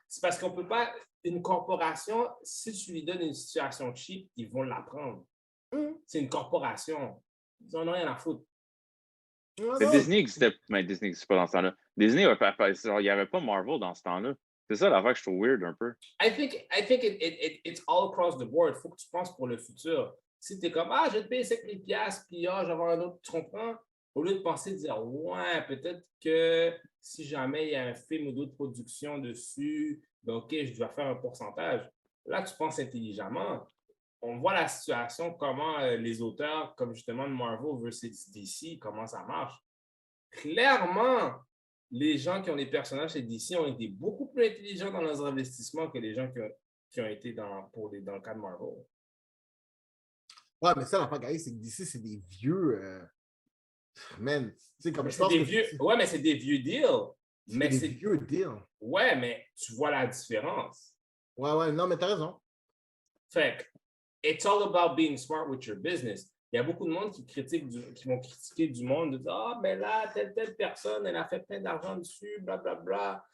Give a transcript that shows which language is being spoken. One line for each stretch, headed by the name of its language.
French: C'est parce qu'on peut pas... Une corporation, si tu lui donnes une situation cheap, ils vont l'apprendre. C'est une corporation. Ils n'en ont rien à foutre. Mais Disney existait. Mais Disney n'existe pas dans ce temps-là. Disney, il n'y avait pas Marvel dans ce temps-là. C'est ça l'affaire que je trouve weird un peu.
English: I think it's all across the board.
French: Il faut que tu penses pour le futur. Si tu es comme, je vais te payer 5 000 $, puis je vais avoir un autre, tu comprends? Au lieu de penser, de dire, ouais, peut-être que si jamais il y a un film ou d'autres productions dessus, ben OK, je dois faire un pourcentage. Là, tu penses intelligemment. On voit la situation, comment les auteurs, comme justement de Marvel versus DC, comment ça marche. Clairement, les gens qui ont des personnages chez DC ont été beaucoup plus intelligents dans leurs investissements que les gens qui ont été dans le cas de Marvel. Ouais, mais ça, l'affaire, c'est que DC, c'est des vieux... Man, tu sais, comme je pense que... Ouais, mais c'est des vieux deals. C'est des vieux deals. Ouais, mais tu vois la différence. Ouais, non, mais t'as raison. Fait que,
English: it's all about being smart with your business.
French: Il y a beaucoup de monde qui vont critiquer du monde, de dire, mais là, telle personne, elle a fait plein d'argent dessus, blablabla.